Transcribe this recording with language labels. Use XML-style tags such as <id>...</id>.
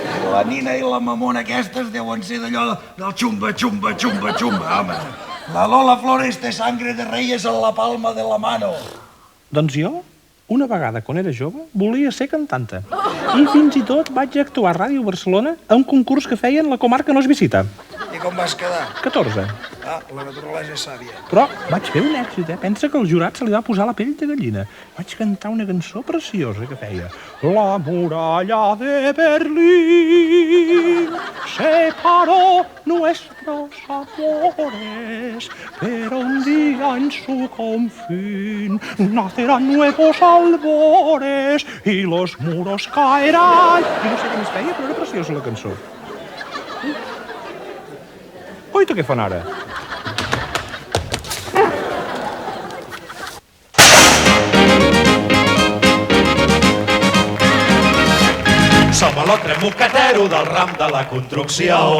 <ca>La Nina i la mamona aquestes deuen ser d'allò del xumba, xumba, xumba, xumba, home. La Lola Flores té</ca> <es>sangre de reyes en la palma de la mano.</es> <ca>Doncs jo, una vegada, quan era jove, volia ser cantanta. I fins i tot vaig actuar a Ràdio Barcelona a un concurs que feien La comarca no es visita. I com vas quedar? 14. Ah, la naturalesa és sàvia. Però vaig fer un èxit, eh? Pensa que al jurat se li va posar la pell de gallina. Vaig cantar una cançó preciosa que feia</ca> <es>La muralla de Berlín separó nuestros amores, pero un día en su confín nacerán nuevos albores y los muros caerán.</es> <ca>I no sé què més feia, però era preciosa la cançó. Oita, què fan ara? Som a l'altre moquetero del ram de la construcció.</ca>